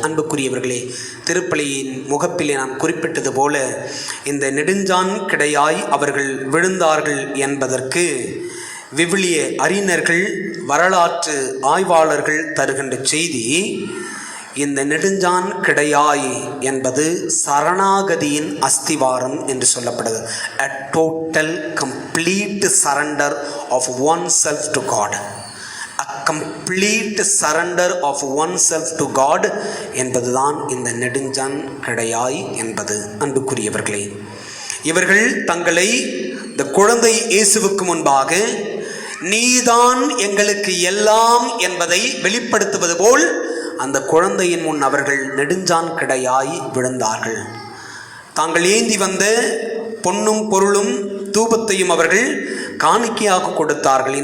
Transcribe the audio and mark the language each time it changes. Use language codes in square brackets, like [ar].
[ta] அன்புக்குரியவர்களே, திருப்பலியின் முகப்பிலே நான் குறிப்பிட்டது போல இந்த நெடுஞ்சான் கிடையாய் அவர்கள் விழுந்தார்கள் என்பதற்கு விவிலிய அறிஞர்கள், வரலாற்று ஆய்வாளர்கள் தருகின்ற செய்தி, இந்த நெடுஞ்சான் கிடையாய் என்பது சரணாகதியின் அஸ்திவாரம் என்று சொல்லப்படுகிறது. [en] A total complete surrender of oneself to God. A complete surrender of oneself to God [ta] என்பதுதான் இந்த நெடுஞ்சான் கிடையாய் என்பது. அன்புக்குரியவர்களே, இவர்கள் தங்களை இந்த குழந்தை இயேசுவுக்கு முன்பாக நீதான் எங்களுக்கு எல்லாம் என்பதை வெளிப்படுத்துவது போல் அந்த குழந்தையின் முன் அவர்கள் நெடுஞ்சான் கிடையாய் விழுந்தார்கள். தாங்கள் ஏந்தி வந்த பொன்னும் பொருளும் தூபத்தையும் அவர்கள் காணிக்கையாக கொடுத்தார்கள்.